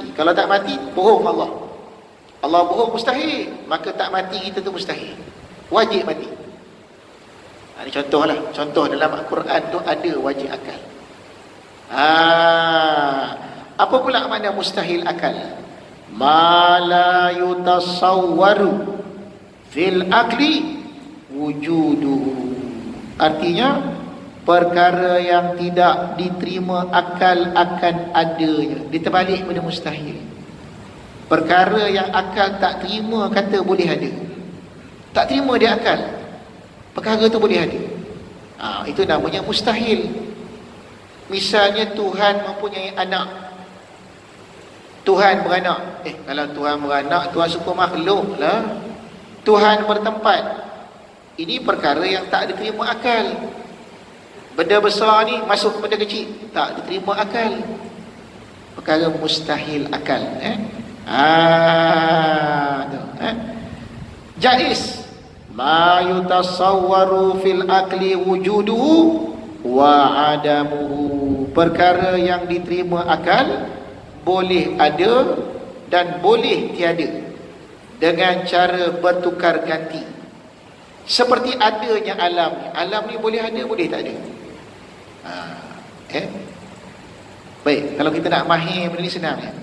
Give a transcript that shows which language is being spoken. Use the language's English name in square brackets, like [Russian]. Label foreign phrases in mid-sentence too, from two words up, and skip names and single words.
[Malay] Kalau tak mati, bohong Allah. Allah bohong, mustahil. Maka tak mati kita tu mustahil. Wajib mati. Ini contohlah. Contoh dalam Al-Quran tu ada wajib akal. Apa pula makna mustahil akal? [Arabic] ما لا يتصور في العقل وجوده. [Malay] Artinya perkara yang tidak diterima akal akan adanya. Dia terbalik pada mustahil. Perkara yang akal tak terima kata boleh ada. Tak terima dia akal, perkara tu boleh ada. Itu namanya mustahil. Misalnya Tuhan mempunyai anak. Tuhan beranak. Kalau Tuhan beranak, Tuhan suka makhluk lah. Tuhan bertempat. Ini perkara yang tak diterima akal. Benda besar ni masuk benda kecil, tak diterima akal. Perkara mustahil akal. Jaiz. [Arabic] ما يتصور في العقل وجوده وعدمه. [Malay] Perkara yang diterima akal boleh ada dan boleh tiada dengan cara bertukar ganti. Seperti adanya alam. Alam ni boleh ada, boleh tak ada. Baik, kalau kita nak mahir benda ni senang ya.